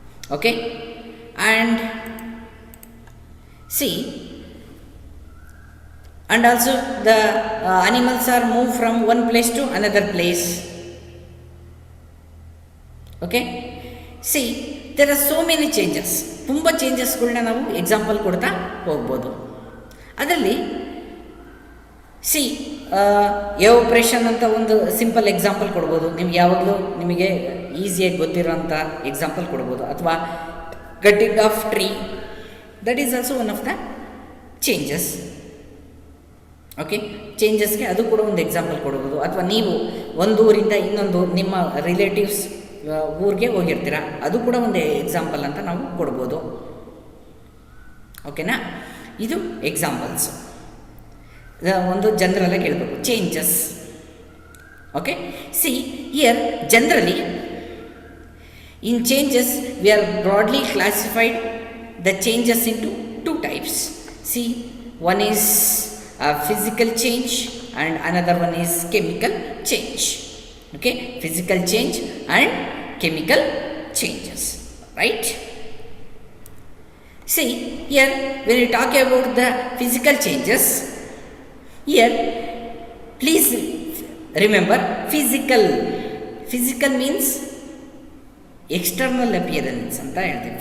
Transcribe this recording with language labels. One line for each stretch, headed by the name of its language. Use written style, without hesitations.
English: Okay, and see, and also the animals are moved from one place to another place. Okay, see, there are so many changes.
Kannada: ತುಂಬ ಚೇಂಜಸ್ಗಳನ್ನ ನಾವು example ಕೊಡ್ತಾ ಹೋಗ್ಬೋದು. ಅದರಲ್ಲಿ C evaporation ಅಂತ ಒಂದು simple example ಕೊಡ್ಬೋದು. ನಿಮ್ಗೆ ಯಾವಾಗಲೂ ನಿಮಗೆ ಈಸಿಯಾಗಿ ಗೊತ್ತಿರೋಂಥ ಎಕ್ಸಾಂಪಲ್ ಕೊಡ್ಬೋದು.
English: ಅಥವಾ cutting of tree, that is also one of the changes.
Kannada: Okay, ಚೇಂಜಸ್ಗೆ ಅದು ಕೂಡ ಒಂದು ಎಕ್ಸಾಂಪಲ್ ಕೊಡ್ಬೋದು. ಅಥವಾ ನೀವು ಒಂದು ಊರಿಂದ ಇನ್ನೊಂದು ನಿಮ್ಮ ರಿಲೇಟಿವ್ಸ್ ಊರಿಗೆ ಹೋಗಿರ್ತೀರ, ಅದು ಕೂಡ ಒಂದು ಎಕ್ಸಾಂಪಲ್ ಅಂತ ನಾವು ಕೊಡ್ಬೋದು. ಓಕೆನಾ, ಇದು ಎಕ್ಸಾಂಪಲ್ಸ್. ಒಂದು ಜನರಲ್ಲಾಗಿ ಹೇಳ್ಬೇಕು changes.
English: Okay, see here generally in changes we are broadly classified the changes into 2 types. See, one is physical change and another one is chemical change. Okay, physical change and chemical changes, right? See, here when you talk about the physical changes, here please remember physical means external appearance
Kannada: ಅಂತ ಹೇಳ್ತೀವಿ.